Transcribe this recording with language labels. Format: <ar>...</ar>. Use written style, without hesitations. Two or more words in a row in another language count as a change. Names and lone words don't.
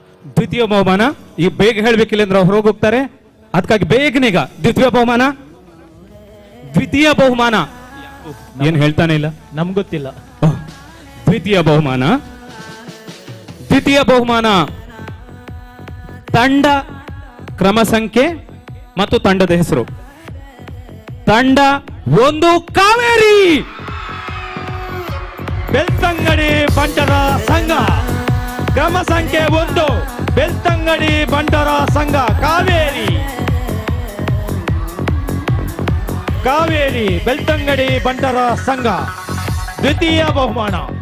<kn>ದ್ವಿತೀಯ ಬಹುಮಾನ ಈಗ ಬೇಗ ಹೇಳ್ಬೇಕಿಲ್ಲ ಅಂದ್ರೆ ಅವ್ರು ಹೋಗ್ತಾರೆ, ಅದಕ್ಕಾಗಿ ಬೇಗನೆ ಈಗ ದ್ವಿತೀಯ ಬಹುಮಾನ ಏನ್ ಹೇಳ್ತಾನೆ ಇಲ್ಲ, ನಮ್ಗೆ ಗೊತ್ತಿಲ್ಲ. ದ್ವಿತೀಯ ಬಹುಮಾನ ತಂಡ ಕ್ರಮ ಸಂಖ್ಯೆ ಮತ್ತು ತಂಡದ ಹೆಸರು. ತಂಡ 1 ಕಾವೇರಿ ಬೆಳ್ತಂಗಡಿ ಬಂಟರ ಸಂಘ. ಕ್ರಮ ಸಂಖ್ಯೆ 1 ಬೆಳ್ತಂಗಡಿ ಬಂಟರ ಸಂಘ ಕಾವೇರಿ ಬೆಳ್ತಂಗಡಿ ಬಂಟರ ಸಂಘ ದ್ವಿತೀಯ ಬಹುಮಾನ.</kn>